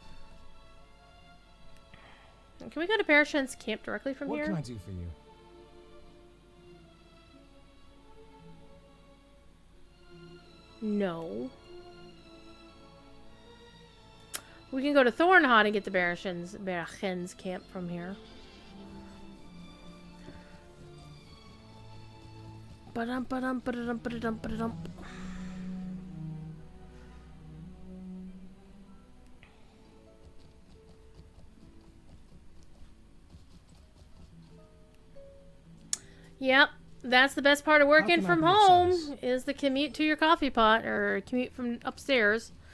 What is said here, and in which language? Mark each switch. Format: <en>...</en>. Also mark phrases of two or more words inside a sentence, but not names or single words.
<en>Can we go to Parashan's camp directly from here? What can I do for you? No. We can go to Thornhot and get the Barachen's camp from here. Ba-dum, ba-dum, ba-dum, ba-dum, ba-dum. Yep, that's the best part of working from home is the commute to your coffee pot or commute from upstairs.</en>